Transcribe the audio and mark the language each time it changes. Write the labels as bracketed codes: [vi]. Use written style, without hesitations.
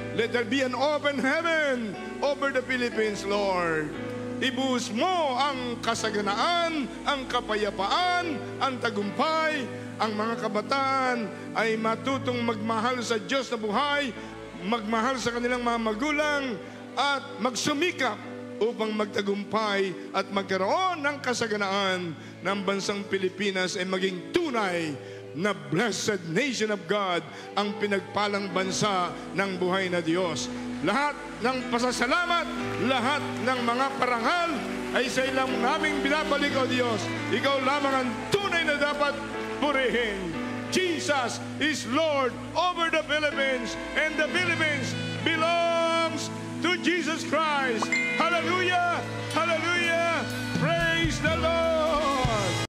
[en] Let there be an open heaven over the Philippines, Lord. [tl] Ibuhos mo ang kasaganaan, ang kapayapaan, ang tagumpay. Ang mga kabataan ay matutong magmahal sa Diyos na buhay, magmahal sa kanilang mga magulang, at magsumikap upang magtagumpay at magkaroon ng kasaganaan ng bansang Pilipinas ay maging tunay na [en] blessed nation of God, [tl] ang pinagpalang bansa ng buhay na Diyos. Lahat ng pasasalamat, lahat ng mga parangal ay sa ilang naming binabalik, O Diyos. Ikaw lamang ang tunay na dapat purihin. [en] Jesus is Lord over the Philippines, and the Philippines belongs to Jesus Christ. Hallelujah! Hallelujah! Praise the Lord!